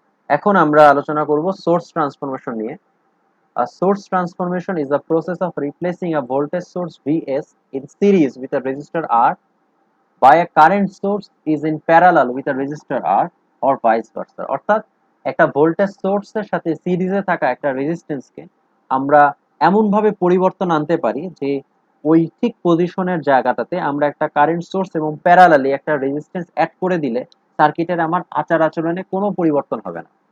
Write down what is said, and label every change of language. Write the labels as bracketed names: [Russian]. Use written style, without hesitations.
[Bangla] এখন আমরা আলোচনা করব সোর্স ট্রান্সফরমেশন নিয়ে। [English] A source transformation is the process of replacing a voltage source Vs in series with a resistor R by a current source is in parallel with a resistor R or vice versa। [Bangla] অর্থাৎ একটা voltage সোর্সের সাথে সিরিজে থাকা একটা রেজিস্ট্যান্সকে আমরা এমন ভাবে পরিবর্তন আনতে পারি যে ওই ঠিক পজিশনের জায়গাটাতে আমরা একটা কারেন্ট সোর্স এবং প্যারালালি একটা রেজিস্ট্যান্স অ্যাড করে দিলে সার্কিটের আমার আচার আচরণে কোনো পরিবর্তন হবে না।